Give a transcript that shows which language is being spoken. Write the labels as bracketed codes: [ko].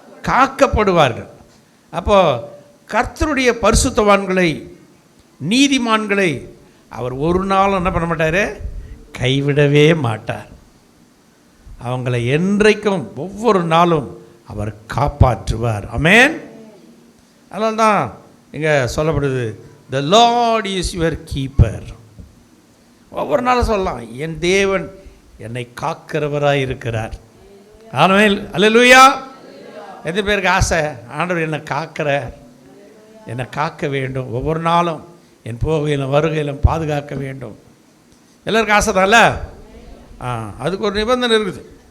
[ta] காக்கப்படுவார்கள். அப்போ கர்த்தருடைய பரிசுத்தவான்களை, நீதிமான்களை அவர் ஒரு நாளும் என்ன பண்ண மாட்டார்? கைவிடவே மாட்டார். அவங்களை என்றைக்கும் ஒவ்வொரு நாளும் அவர் காப்பாற்றுவார். ஆமென். அதனால தான் இங்கே சொல்லப்படுது, [en] The Lord is your keeper. [ta] ஒவ்வொரு நாளும் சொல்லலாம், என் தேவன் என்னை காக்கிறவராக இருக்கிறார். ஆமென். அல்லேலூயா. எத்தனை பேருக்கு ஆசை, ஆண்டவர் என்னை காக்கிறார், என்னை காக்க வேண்டும், ஒவ்வொரு நாளும் என் போகையிலும் வருகையிலும் பாதுகாக்க வேண்டும். எல்லாருக்கும் ஆசை தான்ல? அதுக்கு ஒரு நிபந்தனை இருக்குது.